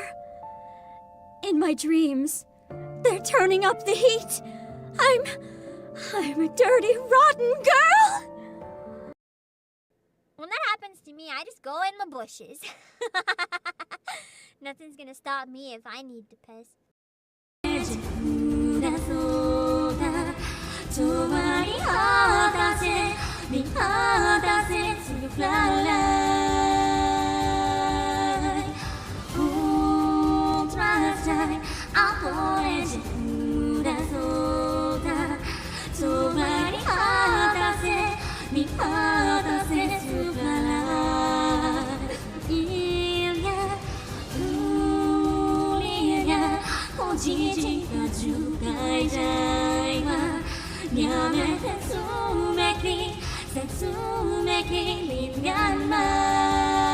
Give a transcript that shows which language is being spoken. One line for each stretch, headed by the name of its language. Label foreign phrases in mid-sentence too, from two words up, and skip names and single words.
English: In my dreams, they're turning up the heat. I'm a dirty, rotten girl! When that happens to me, I just go in the bushes. Nothing's gonna stop me if I need to piss.
Vietnamese: Hãy subscribe cho kênh Ghiền Mì Gõ để không bỏ lỡ những video hấp dẫn. やめて爪切り切りやんま